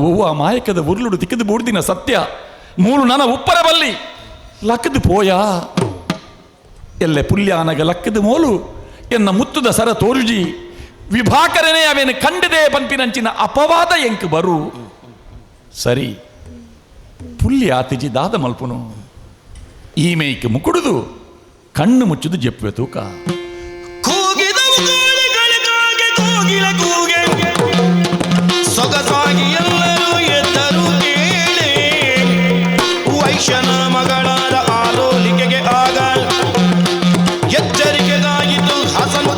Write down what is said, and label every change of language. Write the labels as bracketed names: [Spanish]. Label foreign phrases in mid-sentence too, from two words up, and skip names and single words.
[Tulu] ಆ ಮಾಯಕದ ಉರುಳುಡು ತಿಕ್ಕದು ಬೂಡ್ದಿನ ಸತ್ಯ ಮೂಲು ನನ ಉಪ್ಪರ ಬಲ್ಲಿ ಲಕ್ಕದು ಪೋಯ ಎಲ್ಲೆ ಪುಲ್ಯಾನಗ ಲಕ್ಕದ ಮೋಲು ಎನ್ನ ಮುತ್ತುದ ಸರ ತೋರುಜಿ ವಿಭಾಕರನೇ ಅವೇನು ಕಂಡದೆ ಪಂಪಿನಂಚಿನ ಅಪವಾದ ಎಂಕ್ ಬರು ಸರಿ ಪುಲ್ಯ ಆತಿಜಿ ದಾದ ಮಲ್ಪುನು ಈ ಮೇಯ್ಕೆ ಮುಕುಡುದು ಕಣ್ಣು ಮುಚ್ಚುದು ಜಪ್ಪುವೆ ತೂಕ [Kannada] ಸೊಗಸಾಗಿ ಎಲ್ಲರೂ ಎದ್ದರು ಕೇಳಿ ವೈಶ್ಯನ ಮಗಳಾದ ಆಲೋಲಿಕೆಗೆ ಆಗ ಎಚ್ಚರಿಕೆಗಾಗಿದ್ದು ಹಸ